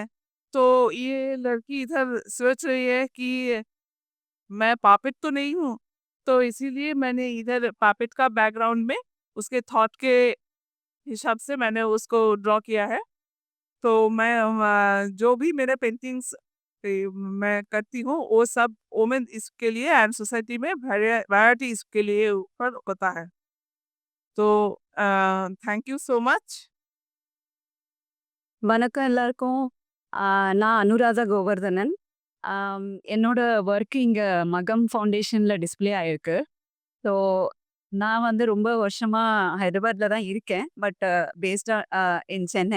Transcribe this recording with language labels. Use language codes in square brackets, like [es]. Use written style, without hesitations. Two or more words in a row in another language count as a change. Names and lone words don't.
[hi] तो ये लड़की इधर सोच रही है कि मैं पापेट तो नहीं हूँ, तो इसीलिए मैंने इधर पापेट का बैकग्राउंड में उसके थॉट के हिसाब से मैंने उसको ड्रॉ किया है। तो मैं जो भी मेरे पेंटिंग्स मैं करती हूँ, वो सब वुमेन इसके लिए [en] and society [hi] में वैरायटी इसके लिए ऊपर होता है। [en] तो thank you so much. [ta] வணக்கம் எல்லாருக்கும். நான் அனுராதா கோவர்தனன். என்னோட ஒர்க் இங்க மகம் ஃபவுண்டேஷன்ல டிஸ்ப்ளே ஆயிருக்கு. ஸோ நான் வந்து ரொம்ப வருஷமா ஹைதராபாத்ல தான் இருக்கேன். [en] but based in Chennai.